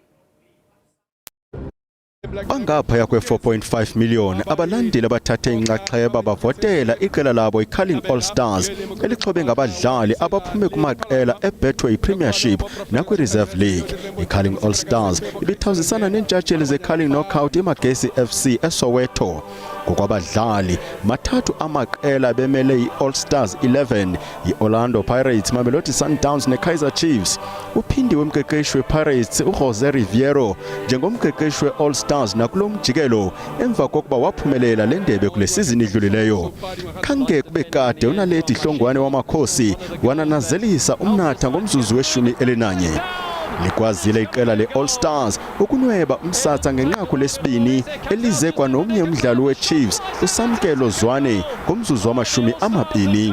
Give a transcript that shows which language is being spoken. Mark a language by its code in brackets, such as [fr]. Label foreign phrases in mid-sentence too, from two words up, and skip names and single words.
[xh] Bangaphaya kwe-4.5 million abalandeli abathathe inxaxheba bavotela iqela labo iCarling All Stars elixhobe ngabadlali abaphume kumaqela eBetway Premiership nakwi-Reserve League. iCarling All Stars ibithawuzisana neentshatsheli zeCarling Knockout iMagesi FC eSoweto. Ngokwabadlali mathathu amaqela bemele i-All Stars 11 i-Orlando Pirates, Mamelodi Sundowns neKaizer Chiefs. Uphindiwe umqeqeshi wePirates uJose Riviero njengomqeqeshi we-All Stars nakulo mjikelo emva kokuba waphumelela le ndebe kule sizini idlulileyo. Khange kube kade uNaledi Hlongwane wamakhosi wananazelisa umnatha ngomzuzu we-11. Likwazile iqela le-All Stars ukunweba umsatsa ngenqaku lesibini elize kwanomnye umdlalo we-Chiefs uSamkelo Zwane ngomzuzu wama-20.